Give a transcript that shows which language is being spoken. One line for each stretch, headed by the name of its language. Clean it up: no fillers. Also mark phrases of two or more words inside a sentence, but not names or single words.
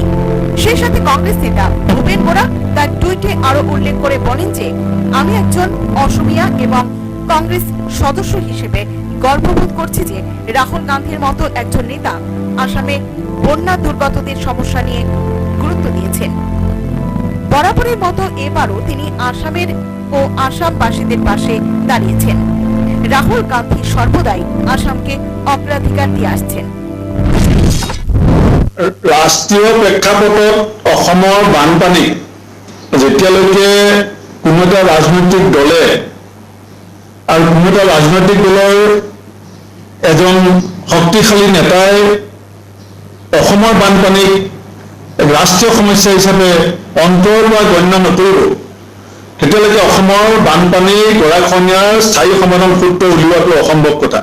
Bangla: সেই সাথে কংগ্রেস নেতা ভূপেন বোরা তার টুইটে আরো উল্লেখ করে বলেন যে, আমি একজন অসমিয়া এবং কংগ্রেস সদস্য হিসেবে গর্ববোধ করছি যে রাহুল গান্ধীর মতো একজন নেতা আসামে বন্যা দুর্গতদের সমস্যা নিয়ে গুরুত্ব দিয়েছেন। বরাবরের মতো এবারও তিনি আসামের ও আসামবাসীদের পাশে দাঁড়িয়েছেন। রাহুল গান্ধী সর্বদাই আসামকে অগ্রাধিকার দিয়ে আসছেন।
Assamese: ৰাষ্ট্ৰীয় প্ৰেক্ষাপটত অসমৰ বানপানী যেতিয়ালৈকে কোনো এটা ৰাজনৈতিক দলে আৰু কোনো এটা ৰাজনৈতিক দলৰ এজন শক্তিশালী নেতাই অসমৰ বানপানীক ৰাষ্ট্ৰীয় সমস্যা হিচাপে অন্তৰ বা গণ্য নকৰিব, তেতিয়ালৈকে অসমৰ বানপানী গৰাখহনীয়াৰ স্থায়ী সমাধান সূত্ৰ উলিওৱাটো অসম্ভৱ কথা।